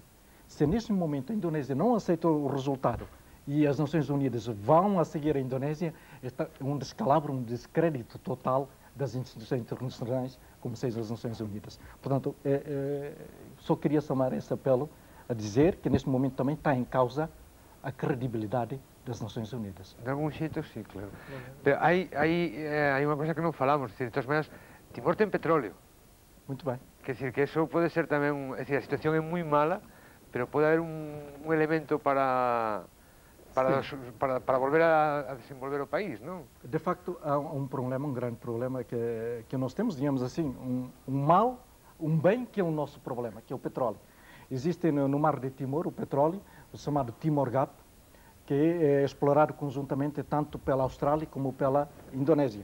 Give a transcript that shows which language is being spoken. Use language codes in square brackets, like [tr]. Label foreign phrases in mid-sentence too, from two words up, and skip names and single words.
[pt] Se neste momento a Indonésia não aceitou o resultado e as Nações Unidas vão a seguir a Indonésia, está um descalabro, um descrédito total das instituições internacionais, como seja as Nações Unidas. Portanto, só queria somar esse apelo a dizer que neste momento também está em causa a credibilidade das Nações Unidas. [gl] De algún xeito, sí, claro. Pero hai unha cosa que non falamos, de todas maneras, Timor ten petróleo. [pt] Muito bem. [gl] Quer dizer, que eso pode ser tamén, é dicir, a situación é moi mala, pero pode haber un elemento para volver a desenvolver o país, non? [pt] De facto, há um problema, um grande problema que nós temos, digamos assim, um mal, um bem que é o nosso problema, que é o petróleo. Existe no mar de Timor o petróleo, o chamado Timor Gap, que é explorado conjuntamente tanto pela Austrália como pela Indonésia.